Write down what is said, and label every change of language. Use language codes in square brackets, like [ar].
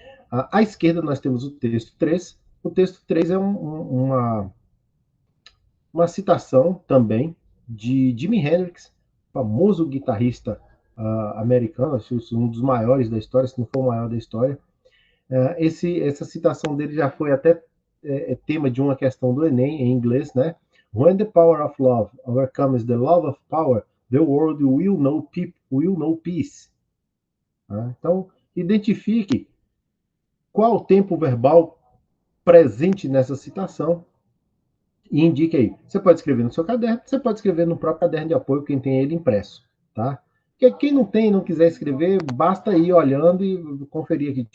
[pt] À esquerda nós temos o texto 3. O texto 3 é uma citação também de Jimi Hendrix, famoso guitarrista americano, um dos maiores da história, se não for o maior da história. Essa citação dele já foi até tema de uma questão do Enem, em inglês, né? [en] When the power of love overcomes the love of power, the world will know peace. [pt] Tá? Então, identifique qual o tempo verbal presente nessa citação e indique aí. Você pode escrever no seu caderno, você pode escrever no próprio caderno de apoio, quem tem ele impresso, tá? Porque quem não tem, não quiser escrever, basta ir olhando e conferir aqui.